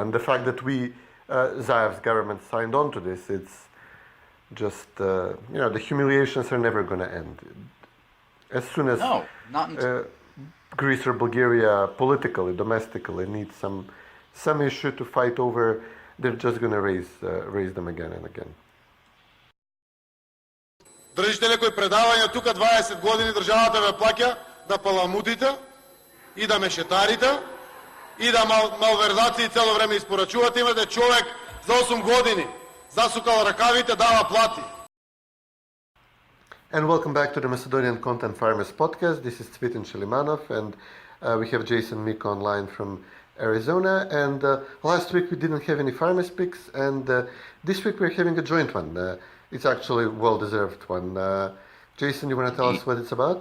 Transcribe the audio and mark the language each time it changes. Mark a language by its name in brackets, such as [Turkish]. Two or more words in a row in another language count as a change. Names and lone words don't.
[English] And the fact that Zaev's government signed on to this, it's just, the humiliations are never going to end. As soon as Greece or Bulgaria politically, domestically needs some issue to fight over, they're just going to raise them again and again. [Macedonian] Држите некои предавања тука 20 години државата ве плаќа да паламутите и да мешетарите и да малверзации цело време испорачувате. Имате човек за 8 години засукал ракавите, дава плати. [English] And welcome back to the Macedonian Content Farmers podcast. This is Cvetin and we have Jason Miko online from Arizona. And last week we didn't have any farmers picks, and this week we're having a joint one. It's actually a well-deserved one. Jason, you want to tell us what it's about?